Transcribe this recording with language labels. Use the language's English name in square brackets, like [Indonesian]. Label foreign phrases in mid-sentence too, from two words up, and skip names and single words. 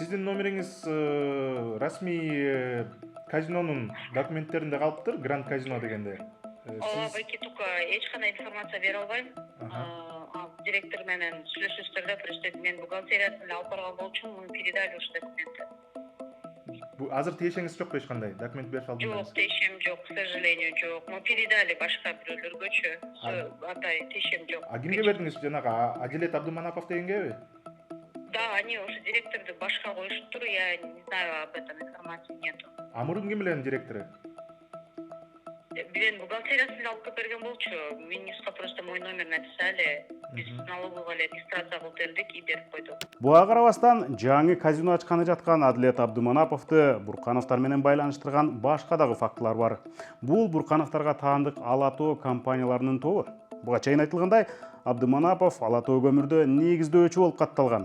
[Kyrgyz] Сиздин номериңиз расмий казинонун документтеринде калыптыр, Гранд Казино дегенде. Ооба байке, только эч кандай информация бере албайм. Директор менен сүйлөшөсүздөр да, просто мен бухгалтериясын эле алып барган болчумун, муну передали ушу документти. Бу азыр тиешеңиз жокпу эч кандай документ берип алдыңыз? Жок, тиешем жок, [Russian] к сожалению, жок. Мы передали [Kyrgyz] башка бирөөлөргөчү. Атай, тиешем жок. Кимге бердиңиз? Жанагы Адилет Абдыманапов дегенгеби? [Russian] Да, они уже [Kyrgyz] директорду башка коюшуптур, [Russian] я не знаю, об этом информации нету. [Kyrgyz] Мурун ким эле директору? Мен бухгалтериясын алып келип берген болчу. [Russian] Министрга просто мой номер написали. [Kyrgyz] Биз налоговый эле регистрация кылып бердик и берип койдук. Буга карабастан жаңы казино ачканы жаткан Адилет Абдыманаповду Буркановдор менен байланыштырган башка дагы фактылар бар. Бул Буркановдорго таандык Ала Тоо компанияларынын тобу. Буга чейин айтылгандай, Абдыманапов Ала Тоо көмүрдө негиздөөчү болуп катталган.